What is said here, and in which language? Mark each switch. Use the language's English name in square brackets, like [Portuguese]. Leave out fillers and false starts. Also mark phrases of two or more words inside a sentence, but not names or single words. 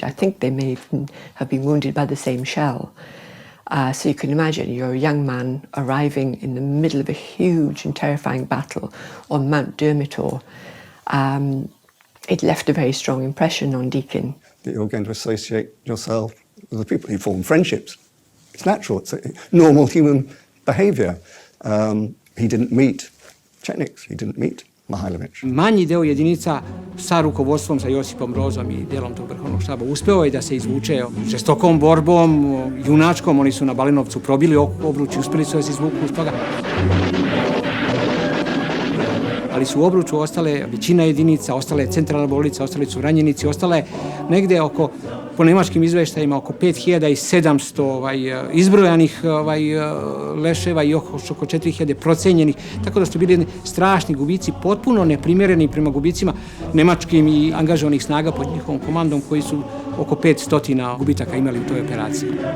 [English] I think they may have been wounded by the same shell. So you can imagine you're a young man arriving in the middle of a huge and terrifying battle on Mount Dermitor. It left a very strong impression on Deacon. You're going to associate yourself with the people. You form friendships. It's natural. It's a normal human behavior. He didn't meet chetniks. He didn't meet Mihailovic. [Serbian] Manji deo jedinica sa rukovodstvom, sa Josipom Brozom i delom tog vrhovnog štaba uspeo je da se izvuče žestokom borbom, junačkom. Oni su na Balenovcu probili obruč i uspeli su da se izvuku iz toga. Ali su u obruču ostale većina jedinica, ostale je centralna bolnica, ostali su ranjenici, ostale negde oko, po nemačkim izveštajima, oko 5700 izbrojanih leševa i oko 4000 procenjenih, tako da su bili strašni gubici, potpuno neprimjereni prema gubicima nemačkim i angažovanih snaga pod njihovom komandom, koji su oko 500 gubitaka imali u toj operaciji.